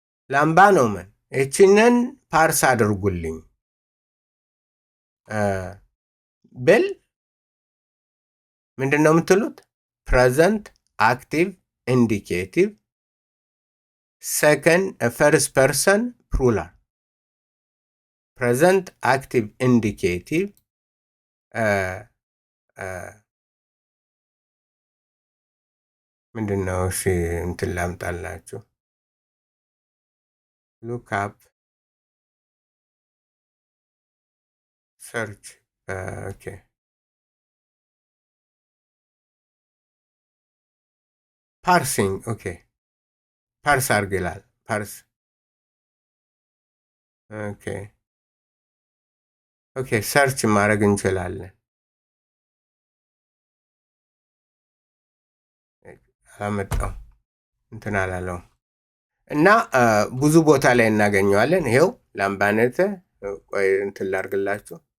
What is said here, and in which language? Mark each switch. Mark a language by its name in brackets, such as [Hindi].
[Amharic] ላምባኖመን ይችንን ፓርስ አድርጉልኝ ብል ምንድን ነው የምትሉት? [English] ፕሬዘንት አክቲቭ ኢንዲኬቲቭ second first person plural present active indicative [Amharic] ምንድነው? እሺ እንትን ላምጣላችሁ [English] look up search okay parsing okay parse [Amharic] አድርግ ይላል parse okay search ማድረግ እንችላለን አመጣው እንትን አላለው እና ብዙ ቦታ ላይ እናገኘዋለን ይሄው ላምባነተ ቆይ እንትን ላድርግላችሁ